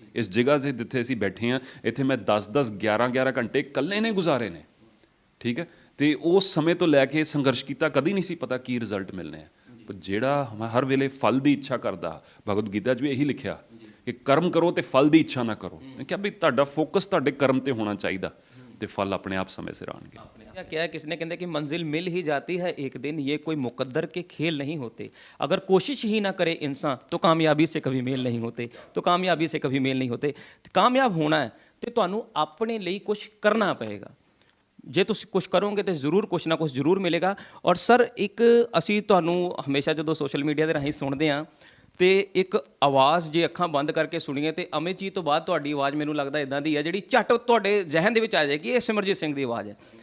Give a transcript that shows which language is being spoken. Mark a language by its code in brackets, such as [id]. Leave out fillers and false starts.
[pa] ਇਸ ਜਗ੍ਹਾ 'ਤੇ ਜਿੱਥੇ ਅਸੀਂ ਬੈਠੇ ਹਾਂ, ਇੱਥੇ ਮੈਂ 10-10, 11-11 ਘੰਟੇ ਇਕੱਲੇ ਨੇ ਗੁਜ਼ਾਰੇ ਨੇ, ਠੀਕ ਹੈ। ਤੇ ਉਸ ਸਮੇਂ ਤੋਂ ਲੈ ਕੇ ਸੰਘਰਸ਼ ਕੀਤਾ, ਕਦੀ ਨਹੀਂ ਸੀ ਪਤਾ ਕੀ ਰਿਜ਼ਲਟ ਮਿਲਣੇ ਆ। ਪਰ ਜਿਹੜਾ ਹਰ ਵੇਲੇ ਫਲ ਦੀ ਇੱਛਾ ਕਰਦਾ, ਭਗਵਦ ਗੀਤਾ 'ਚ ਵੀ ਇਹੀ ਲਿਖਿਆ ਕਿ ਕਰਮ ਕਰੋ ਤੇ ਫਲ ਦੀ ਇੱਛਾ ਨਾ ਕਰੋ। ਮੈਂ ਕਿਹਾ ਵੀ ਤੁਹਾਡਾ ਫੋਕਸ ਤੁਹਾਡੇ ਕਰਮ ਤੇ ਹੋਣਾ ਚਾਹੀਦਾ ਤੇ ਫਲ [hi] अपने आप समय से आएंगे। क्या है, किसने कहते कि मंजिल मिल ही जाती है एक दिन, ये कोई मुकद्दर के खेल नहीं होते। अगर कोशिश ही ना करे इंसान तो कामयाबी से कभी मेल नहीं होते, तो कामयाबी से कभी मेल नहीं होते। कामयाब होना है तो [pa] ਤੁਹਾਨੂੰ ਆਪਣੇ ਲਈ ਕੁਝ ਕਰਨਾ ਪਏਗਾ। ਜੇ ਤੁਸੀਂ ਕੁਝ ਕਰੋਗੇ ਤਾਂ ਜ਼ਰੂਰ ਕੁਝ ਨਾ ਕੁਝ ਜ਼ਰੂਰ ਮਿਲੇਗਾ। ਔਰ ਸਰ, ਇੱਕ ਅਸੀਂ ਤੁਹਾਨੂੰ ਹਮੇਸ਼ਾ ਜਦੋਂ ਸੋਸ਼ਲ ਮੀਡੀਆ ਦੇ ਰਾਹੀਂ ਸੁਣਦੇ ਹਾਂ ਤੇ ਇੱਕ ਆਵਾਜ਼ ਜੇ ਅੱਖਾਂ ਬੰਦ ਕਰਕੇ ਸੁਣੀਏ ਤੇ ਅਮਿਤ ਜੀ ਤੋਂ ਬਾਅਦ ਤੁਹਾਡੀ ਆਵਾਜ਼ ਮੈਨੂੰ ਲੱਗਦਾ ਇਦਾਂ ਦੀ ਹੈ ਜਿਹੜੀ ਝੱਟ ਤੁਹਾਡੇ ਜ਼ਿਹਨ ਦੇ ਵਿੱਚ ਆ ਜਾਏਗੀ, ਇਹ ਸਿਮਰਜੀਤ ਸਿੰਘ ਦੀ ਆਵਾਜ਼ ਹੈ।